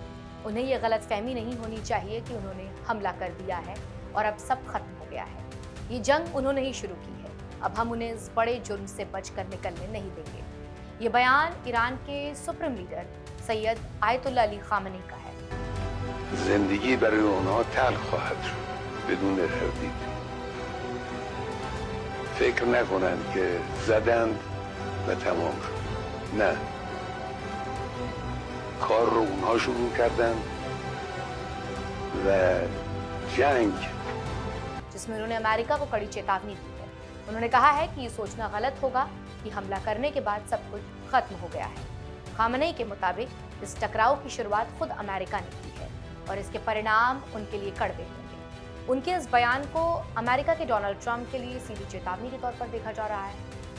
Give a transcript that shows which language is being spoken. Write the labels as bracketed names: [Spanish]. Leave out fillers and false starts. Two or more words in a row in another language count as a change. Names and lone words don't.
[Hindi] उन्हें ये गलतफहमी नहीं होनी चाहिए कि उन्होंने हमला कर दिया है और अब सब खत्म हो गया है। ये जंग उन्होंने ही शुरू की है। अब हम उन्हें इस बड़े जुर्म से बचकर निकलने नहीं देंगे। ये बयान ईरान के सुप्रीम लीडर सैयद आयतुल्लाह अली खामनी का है। [Persian] जिंदगी برای اونها تلخ خواهد شد بدون تردید. فکر نکنند که زدند و تمام شد. نه. کار رو اونها شروع کردند و جنگ [Hindi] जिसमें उन्होंने अमेरिका को कड़ी चेतावनी दी है। उन्होंने कहा है कि ये सोचना गलत होगा कि हमला करने के बाद सब कुछ खत्म हो गया है। खामनेई के मुताबिक इस टकराव की शुरुआत खुद अमेरिका ने की है और इसके परिणाम उनके लिए कड़वे होंगे। उनके इस बयान को अमेरिका के डोनाल्ड ट्रंप के लिए सीधी चेतावनी के तौर पर देखा जा रहा है।